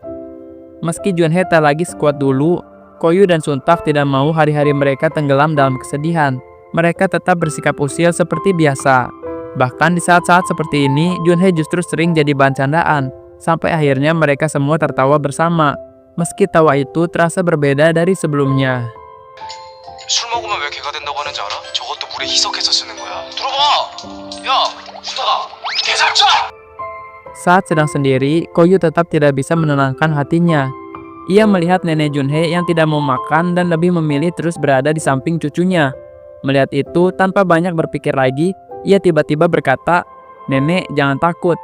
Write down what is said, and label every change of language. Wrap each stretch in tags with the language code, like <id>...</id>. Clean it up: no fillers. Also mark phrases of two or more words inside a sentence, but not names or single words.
<id>Meski Junhee tak lagi sekuat dulu, Koyu dan Sontak tidak mau hari-hari mereka tenggelam dalam kesedihan. Mereka tetap bersikap usil seperti biasa. Bahkan di saat-saat seperti ini, Junhee justru sering jadi bahan candaan. Sampai akhirnya mereka semua tertawa bersama. Meski tawa itu terasa berbeda dari sebelumnya.</id> <ko>술 먹으면 왜 개가 된다고 하는지 알아? 저것도 물에 희석해서 쓰는 거야. 들어봐! 야, 웃다가 개살쪄!</ko> <id>Saat sedang sendiri, Koyu tetap tidak bisa menenangkan hatinya. Ia melihat nenek Junhee yang tidak mau makan dan lebih memilih terus berada di samping cucunya. Melihat itu, tanpa banyak berpikir lagi, ia tiba-tiba berkata, "Nenek, jangan takut.</id>